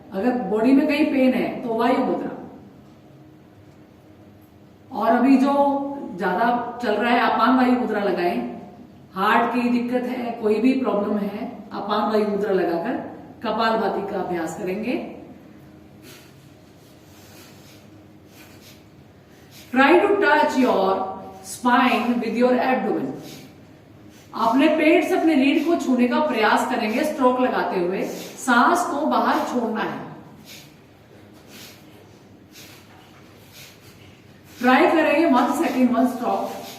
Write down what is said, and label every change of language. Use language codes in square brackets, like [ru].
[hi] अगर बॉडी में कहीं पेन है तो वायु मुद्रा। और अभी जो ज्यादा चल रहा है अपान वायु मुद्रा लगाएं। हार्ट की दिक्कत है, कोई भी प्रॉब्लम है, अपान वायु मुद्रा लगाकर कपालभाति का अभ्यास करेंगे। [en] Try to touch your spine with your abdomen. [hi] अपने पेट से अपने रीढ़ को छूने का प्रयास करेंगे स्ट्रोक लगाते हुए। सांस को बाहर छोड़ना है। ट्राई करेंगे 1 सेकेंड 1 स्ट्रोक।